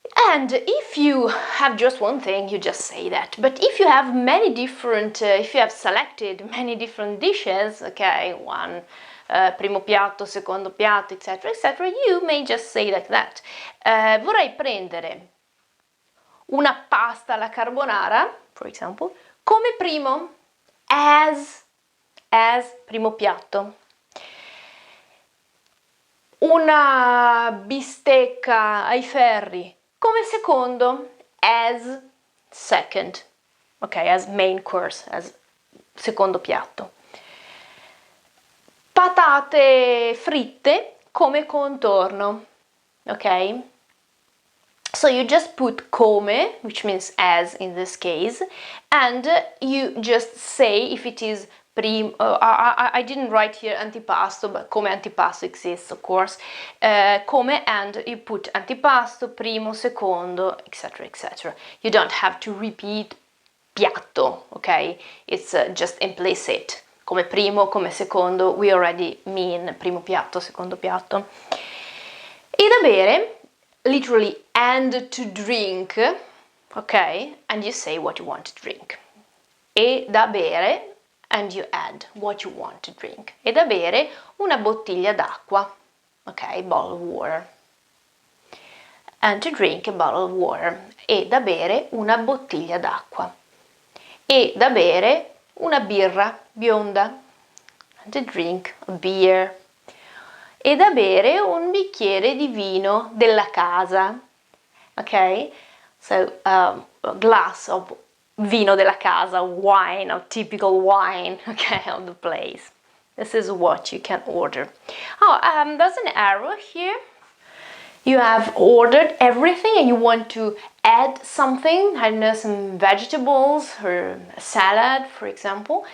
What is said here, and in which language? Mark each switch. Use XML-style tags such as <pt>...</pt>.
<en>And if you have just one thing, you just say that. But if you have many different, if you have selected many different dishes, okay, one primo piatto, secondo piatto, etc., etc., you may just say like that.</en> <it>Vorrei prendere una pasta alla carbonara,</it> <en>for example,</en> <it>come primo, as primo piatto. Una bistecca ai ferri come secondo,</it> <en>as second,</en> <it>ok,</it> <en>as main course,</en> <it>as secondo piatto. Patate fritte come contorno, ok?</it> <en>So you just put come, which means as in this case, and you just say if it is primo. I didn't write here antipasto, but come antipasto exists, of course. Come, and you put antipasto, primo, secondo, etc., etc. You don't have to repeat piatto, okay? It's just implicit.</en> <it>Come primo, come secondo,</it> <en>we already mean</en> <it>primo piatto, secondo piatto. E da bere,</it> <en>literally, and to drink, okay? And you say what you want to drink.</en> <it>E da bere,</it> <en>and you add what you want to drink.</en> <it>E da bere una bottiglia d'acqua, ok,</it> <en>bottle of water. And to drink a bottle of water.</en> <it>E da bere una bottiglia d'acqua. E da bere una birra bionda.</it> <en>And to drink a beer.</en> <it>E da bere un bicchiere di vino della casa. Ok?</it> <en>So, a glass of vino della casa, wine, or typical wine, okay, of the place. This is what you can order. Oh, there's an error here. You have ordered everything and you want to add something, I don't know, some vegetables or a salad, for example.</en>